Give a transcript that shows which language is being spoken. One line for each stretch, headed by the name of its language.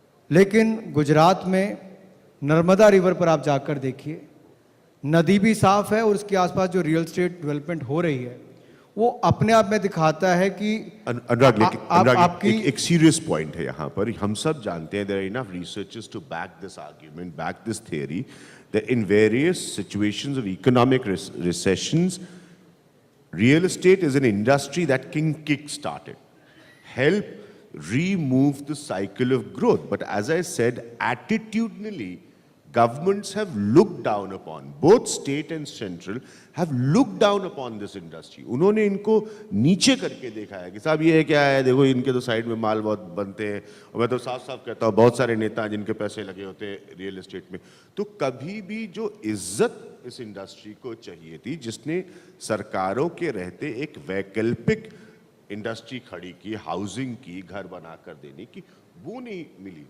Hindi: लेकिन गुजरात में नर्मदा रिवर पर आप जाकर देखिए, नदी भी साफ है और उसके आसपास जो रियल एस्टेट डेवलपमेंट हो रही है वो अपने आप में दिखाता है कि अनुराग, एक सीरियस पॉइंट है यहाँ पर. हम सब जानते हैं,
English: there are enough researchers to back this argument, back this theory, that in various situations of economic recessions, real estate is an industry that can kick-start it, help remove the cycle of growth. But as I said, attitudinally, governments have looked down upon, both state and central have looked down upon this industry.
Hindi: उन्होंने इनको नीचे करके देखा है कि साहब ये क्या है, देखो इनके तो साइड में माल बहुत बनते हैं, और मैं तो साफ साफ कहता हूँ बहुत सारे नेता जिनके पैसे लगे होते हैं रियल एस्टेट में। तो कभी भी जो इज्जत इस इंडस्ट्री को चाहिए थी, जिसने सरकारों के रहते एक वैकल्पिक इंडस्ट्री खड़ी की, हाउसिंग की, घर बना कर देने की, वो नहीं मिली।